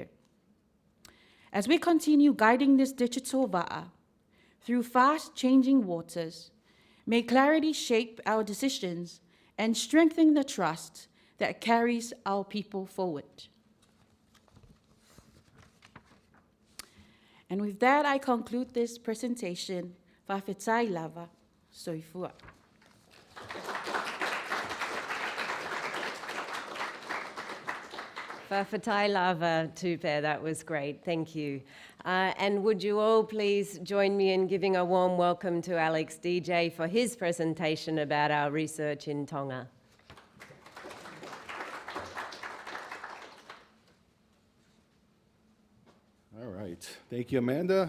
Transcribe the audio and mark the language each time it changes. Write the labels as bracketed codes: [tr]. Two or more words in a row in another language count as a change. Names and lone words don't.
[en] As we continue guiding this digital Va'a through fast-changing waters, may clarity shape our decisions and strengthen the trust that carries our people forward. And with that, I conclude this presentation. Fiafaitupe, soifua. Fiafaitupe, that was great, thank you. And would you all please join me in giving a warm welcome to Aleksandar Deejay for his presentation about our research in Tonga. All right, thank you, Amanda.